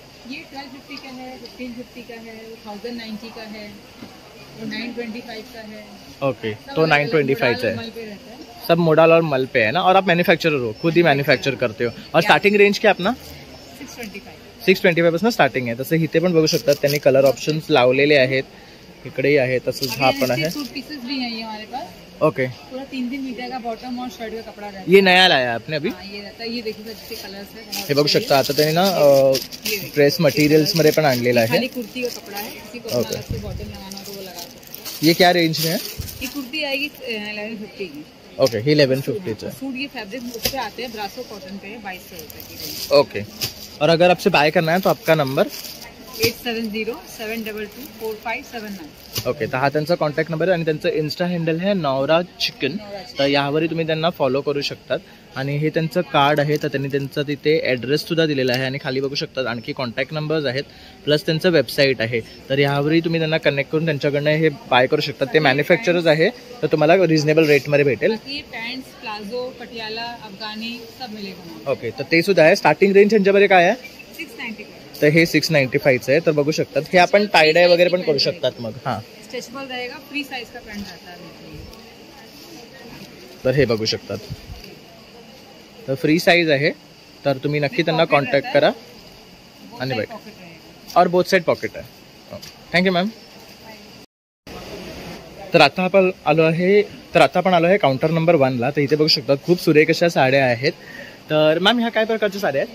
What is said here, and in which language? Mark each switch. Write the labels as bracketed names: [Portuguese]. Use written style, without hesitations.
[Hindi] ये 1250 का है, 1550 का है, 1090 का है, और 925 का है. ओके, तो 925 है. सब मोडाल और मल पे है ना. और आप मैन्युफैक्चरर हो, खुद ही मैन्युफैक्चर करते हो. और स्टार्टिंग रेंज क्या अपना? [Marathi] 625 पासून स्टार्टिंग आहे. तसं इथे पण बघू शकतात त्यांनी कलर ऑप्शन्स लावलेले आहेत. इकडेही आहे. तसंच हा पण आहे. [Hindi] पीसेस भी है ये हमारे पास. ओके, पूरा 3-3 मीटर का बॉटम और शर्ट का कपड़ा रहता है. ये नया लाया आपने अभी. ये रहता है, ये देखिए इसके कलर्स है. [Marathi] हे बघू शकता आता त्यांनी ना ड्रेस मटेरियल्स मध्ये पण आणलेला आहे. [Hindi] खाली कुर्ती का कपड़ा है, किसी को बॉटम लगाना हो तो वो लगा सकते हैं. ये क्या रेंज में है? ये कुर्ती आएगी 1150 की. ओके, ही 1150 है. सूट ये फैब्रिक पे आते हैं, ब्रासो कॉटन पे है, 2200 रुपए की रेंज. ओके, और अगर आपसे बाय करना है तो आपका नंबर 8707224579. ओके. [Marathi] तर हा त्यांचा कॉन्टॅक्ट नंबर आहे आणि त्यांचं इन्स्टा हँडल आहे नवरा चिकन. तर यावरही तुम्ही त्यांना फॉलो करू शकतात. आणि हे त्यांचं कार्ड आहे, तर त्यांनी त्यांचा तिथे ॲड्रेस सुद्धा दिलेला आहे. आणि खाली बघू शकतात आणखी कॉन्टॅक्ट नंबर्स आहेत, प्लस त्यांचं वेबसाईट आहे. तर यावरही तुम्ही त्यांना कनेक्ट करून त्यांच्याकडनं हे बाय करू शकतात. ते मॅन्युफॅक्चरर्स आहे, तर तुम्हाला रिजनेबल रेटमध्ये भेटेल. पॅन्ट्स, प्लाझो, पटियाला, अफगानी सब मिळेल. ओके, तर ते सुद्धा आहे. स्टार्टिंग रेंज यांच्यामध्ये काय आहे? 695. तर हे 695 आहे. तर बघू शकतात. हे आपण टाय डाय वगैरे पण करू शकतात. मग हां, [Hindi] स्ट्रेचेबल रहेगा, फ्री साइज का पैंट आता है. [Marathi] तर हे बघू शकतात. तर फ्री साइज आहे. तर तुम्ही नक्की त्यांना कॉन्टॅक्ट करा आणि बाय. और बोथ साइड पॉकेट आहे. Thank you ma'am. तर आता आपण आलो आहे काउंटर नंबर 1ला. तर इथे बघू शकता खूप सुरेख अशा साड्या आहेत. तर मॅम ह्या काय प्रकारच्या साड्या आहेत?